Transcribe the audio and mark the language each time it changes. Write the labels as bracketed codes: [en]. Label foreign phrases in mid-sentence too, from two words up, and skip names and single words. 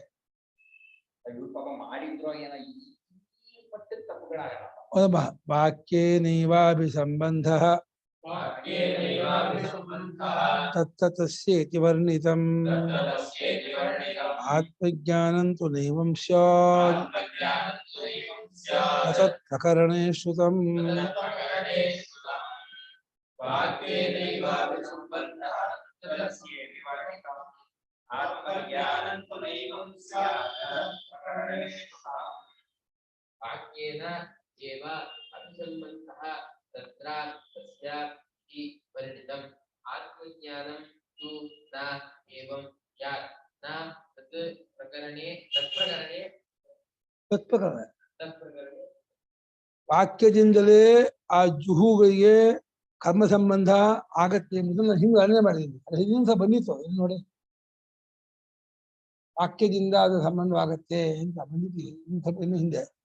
[kn] ಮಾಡಿದ್ರು ಏನೋ ತಪ್ಪುಗಳಾಗಲ್ಲ. [sa] ವಾಕ್ಯೇನೈವಾಭಿ ಸಂಬಂಧ ತತ್ತಸ್ಯೇತಿ ವರ್ಣಿತಂ ಆತ್ಮಜ್ಞಾನಂ ತು ನೈವಂ ಸ್ಯಾತ್ ಅಸತ್ ಪ್ರಕರಣೇ ಶ್ರುತಂ. ವಾಕ್ಯೇನ ಏವ ಅಭಿಸಂಬಂಧಃ ತತ್ರ ತಸ್ಯ ಇತಿ ಪರಿಣಿತಂ ಆತ್ಮಜ್ಞಾನಂ ತು ನ ಏವಂ ಸ್ಯಾತ್ ನ ತತ್ ಪ್ರಕರಣೇ [kn] ತತ್ಪ್ರಕರಣ ವಾಕ್ಯದಿಂದಲೇ ಆ ಜುಹುಗಳಿಗೆ ಕರ್ಮ ಸಂಬಂಧ ಆಗತ್ತೆ ಎಂಬುದನ್ನು ಹಿಂದೆ ವರ್ಣನೆ ಮಾಡಿದ್ದೀನಿ. ಅದು ಹಿಂದಿನ ಬಂದಿತ್ತು. ಇಲ್ಲಿ ನೋಡಿ, ವಾಕ್ಯದಿಂದ ಅದು ಸಂಬಂಧವಾಗತ್ತೆ ಅಂತ ಬಂದಿದ್ದೀವಿ ಇನ್ನು ಹಿಂದೆ.